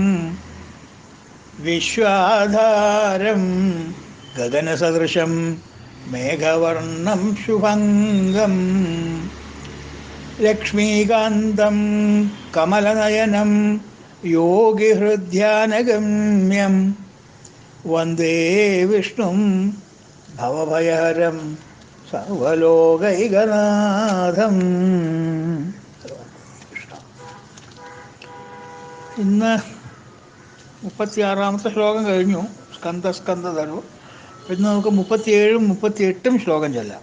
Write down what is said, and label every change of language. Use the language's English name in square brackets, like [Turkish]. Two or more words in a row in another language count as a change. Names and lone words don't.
[Sanskrit] विश्वाधारं गगनसदृशं मेघवर्णं शुभङ्गं लक्ष्मीकान्तं कमलनयनं योगिहृद्यानगम्यं वन्दे विष्णुं भवभयहरं സർവലോകൈകനാഥം. [Malayalam] ഇന്ന് 36-ാമത്തെ ശ്ലോകം കഴിഞ്ഞു. സ്കന്ധധർവ്. ഇന്ന് നമുക്ക് 37-ഉം 38-ഉം ശ്ലോകം ചെല്ലാം.